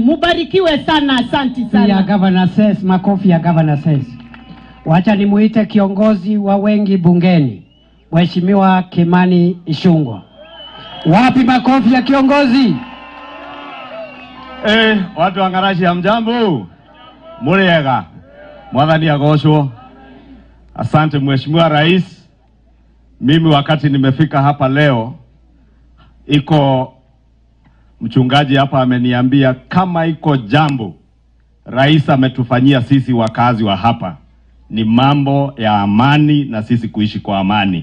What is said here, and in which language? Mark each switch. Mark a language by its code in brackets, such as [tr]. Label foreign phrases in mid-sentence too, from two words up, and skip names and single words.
[sw] Mubarikiwe sana, asante sana. Ya [en] Governor says, [sw] makofi ya [en] Governor says. [sw] Wacha nimuite kiongozi wa wengi bungeni, Mheshimiwa Kimani Ichung'wah. Wapi makofi ya kiongozi? Watu wa Ngarachi hamjambo? [ki] Muriega. Mwathani agocwo. [sw] Asante Mheshimiwa Rais. Mimi wakati nimefika hapa leo, iko mchungaji hapa ameniambia kama iko jambo Rais ametufanyia sisi wakazi wa hapa ni mambo ya amani na sisi kuishi kwa amani.